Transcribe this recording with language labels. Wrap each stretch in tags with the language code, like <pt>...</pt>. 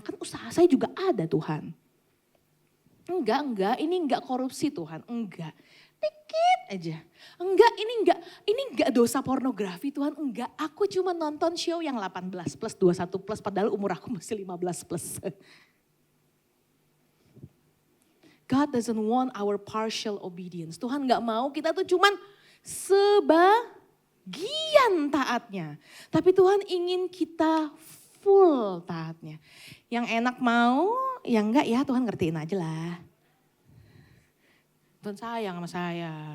<id>Kan usaha saya juga ada Tuhan. Enggak, ini enggak korupsi Tuhan, enggak. Dikit aja. Ini enggak dosa pornografi Tuhan, enggak. Aku cuma nonton show yang 18 plus, 21 plus, padahal umur aku masih 15 plus.</id> <en>God doesn't want our partial obedience.</en> <id>Tuhan enggak mau kita tuh cuman sebagian taatnya. Tapi Tuhan ingin kita full taatnya. Yang enak mau, yang enggak ya Tuhan ngertiin aja lah. Tuhan sayang sama saya.</id>